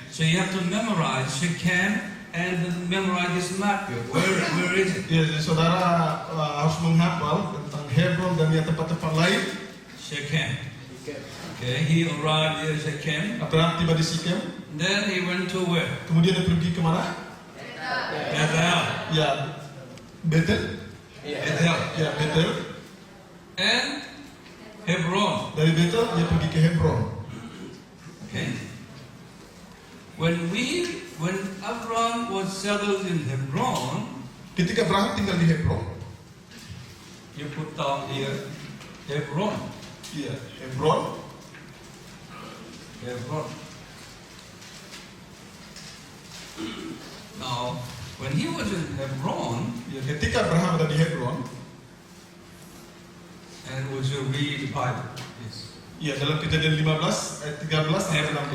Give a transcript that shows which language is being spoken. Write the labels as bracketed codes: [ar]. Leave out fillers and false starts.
[en] So you have to memorize Shechem and memorize this map here. Where is it? [id] Ya, jadi saudara harus menghafal tentang Hebron dan ya tempat-tempat lain. [en] Shechem. Okay, he arrived at Shechem. [id] Abraham tiba di Sikem. [en] Then he went to where? [id] Kemudian dia pergi kemana? [en] Bethel. [id] Ya, Bethel. [en] Bethel. [id] Ya, Bethel. [en] And Hebron. [id] Dari Bethel dia pergi ke Hebron. [en] Okay. When Abraham was settled in Hebron, [id] Ketika Abraham tinggal di Hebron. [en] you put down here Hebron. [id] Iya, Hebron. [en] Now, when he was in Hebron, [id] Ya, ketika Abraham ada di Hebron, [en] and would you read the Bible, please? [id] ya dalam Kejadian 15 ayat 13 sampai 16.